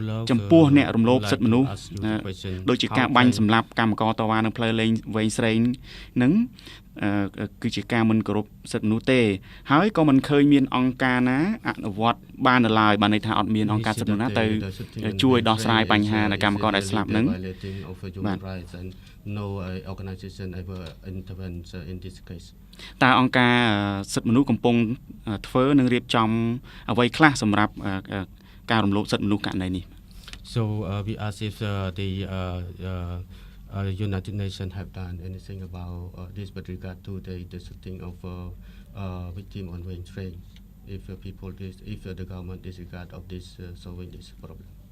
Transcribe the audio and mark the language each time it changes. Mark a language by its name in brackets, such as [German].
[Khmer] ចំពោះអ្នករំលោភសិទ្ធិមនុស្សដូចជាការបាញ់សម្លាប់កម្មករតវ៉ានៅផ្លូវវែងស្រេងនឹងគឺជាការមិនគោរពសិទ្ធិមនុស្សទេហើយក៏មិនឃើញមានអង្គការណាអនុវត្តបាននៅឡើយបានន័យថាអត់មានអង្គការសិទ្ធិមនុស្សណាទៅជួយដោះស្រាយបញ្ហានៃកម្មករដែលស្លាប់នឹងបាទ [English] No organization ever intervenes in this case [Khmer] តើអង្គការសិទ្ធិមនុស្សកំពុងធ្វើនិងរៀបចំអ្វីខ្លះសម្រាប់ការរំលោភសិទ្ធិមនុស្សករណីនេះ [English] So we ask if the United Nations have done anything about this with regard to the shooting of victim on Wayne train if the government disregard of this solving this problem.